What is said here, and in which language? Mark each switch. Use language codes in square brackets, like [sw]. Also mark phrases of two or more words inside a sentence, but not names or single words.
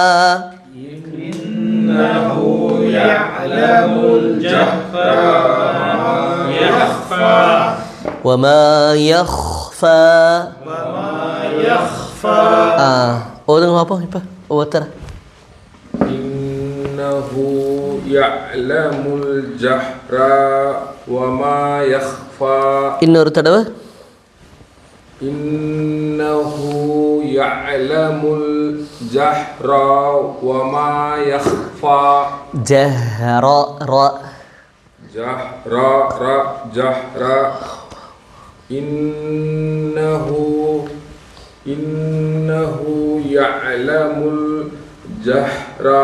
[ar] إنه يعلم الجهر وما يخفى وما يخفى وما يخفى [ta] ஓதுங்க பாப்போம் இப்போ ஒவ்வொருத்தர [ar] إنه يعلم الجهر وما يخفى [ta] இன்னொரு தடவை [ar] إنه يعلم الجهر وما يخفى جهر را جهر جهر إنه يعلم الجهر